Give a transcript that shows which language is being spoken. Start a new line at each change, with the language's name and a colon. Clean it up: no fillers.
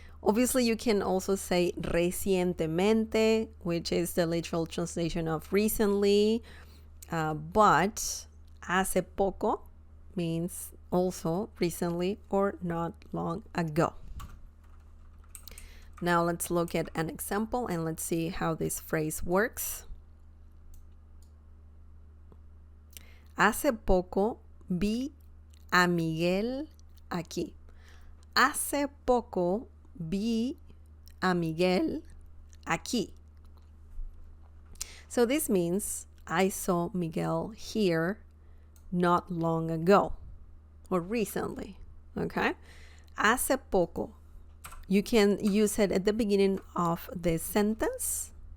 English: Obviously, you can also say recientemente, which is the literal translation of recently, but hace poco means also recently or not long ago. Now let's look at an example and let's see how this phrase works.
Spanish: Hace poco vi a Miguel aquí. Hace poco vi a Miguel aquí.
English: So this means I saw Miguel here not long ago or recently. Okay? Hace poco. You can use it at the beginning of the sentence.